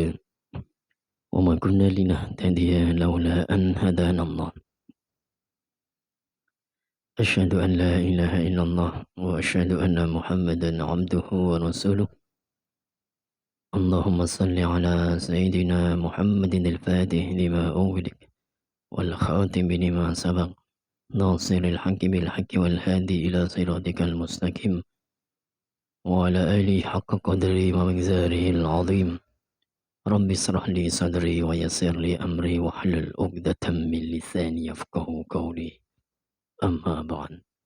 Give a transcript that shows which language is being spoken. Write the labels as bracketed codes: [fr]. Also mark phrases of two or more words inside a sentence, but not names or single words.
[ar] وما كنا لنهتدي لولا أن هدانا الله. أشهد أن لا إله إلا الله وأشهد أن محمدا عبده ورسوله. اللهم صل على سيدنا محمد الفاتح لما أغلق والخاتم لما سبق. ناصر الحق بالحق والهادي إلى صراطك المستقيم وعلى آله حق قدري ومقداره العظيم رب اشرح لي صدري ويسر لي أمري واحلل عقدة من لساني يفقه قولي أما بعد